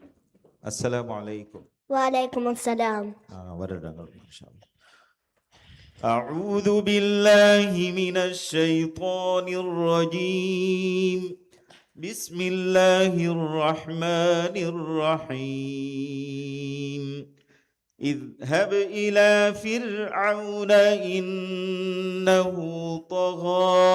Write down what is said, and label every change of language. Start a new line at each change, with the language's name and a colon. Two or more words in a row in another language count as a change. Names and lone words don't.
Arabic: السلام عليكم. وعليكم السلام. ವರದಂಗಳು ما شاء الله. أعوذ بالله من الشيطان الرجيم بسم الله الرحمن الرحيم اذهب إلى فرعون إنه طغى